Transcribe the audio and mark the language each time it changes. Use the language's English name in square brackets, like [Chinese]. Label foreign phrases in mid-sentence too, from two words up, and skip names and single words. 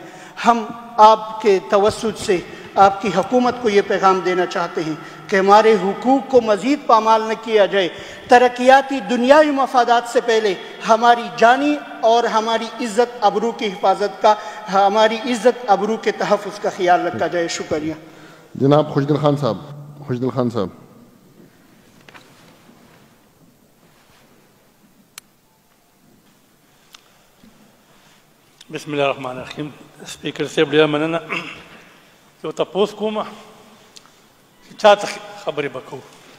[Urdu] ہم آپ کے توسط سے آپ کی حکومت کو یہ پیغام دینا چاہتے ہیں کہ ہمارے حقوق کو مزید پامال نہ کیا جائے، ترقیاتی دنیاوی مفادات سے پہلے ہماری جانی اور ہماری عزت ابرو کی حفاظت کا، ہماری عزت ابرو کے تحفظ کا خیال رکھا جائے۔ شکریہ جناب خوشدل خان صاحب۔ [Arabic] بسم الله الرحمن الرحیم۔ [Pashto] سپیکر صاحب ډېره مننه. یو تپوس کومه چې چا ته خبرې به کوو.